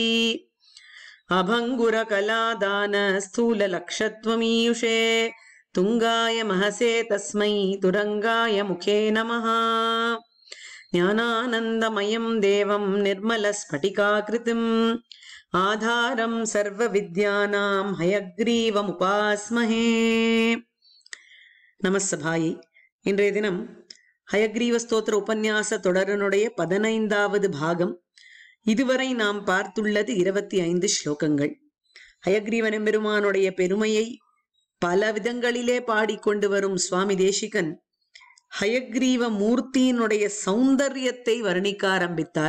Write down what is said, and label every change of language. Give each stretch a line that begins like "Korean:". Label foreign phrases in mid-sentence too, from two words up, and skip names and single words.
Sanskrit: अभङ्गुर कलादान स्थूल लक्षत्वमीयुषे तुंगाय महसे तस्मै तुरंगाय मुखे नमः। ज्ञानानन्दमयं देवं निर्मलस्फटिकाकृतिम् आधारं सर्वविद्यानां हयग्रीवमुपास्महे। நமஸ்ஸபாயை.
Tamil: இன்றைய தினம் ஹயக்ரீவ ஸ்தோத்திர உபன்யாச தொடரனுடைய 15வது பாகம். இதுவரை நாம் பார்த்துள்ளது 25 ஸ்லோகங்கள். ஹயக்ரீவன் எம்பெருமானுடைய பெருமையை பல விதங்களிலே பாடிக்கொண்டு வரும் சுவாமி தேசிகன் ஹயக்ரீவ மூர்த்தியினுடைய சௌந்தரியத்தை வர்ணிக்க ஆரம்பித்தார்.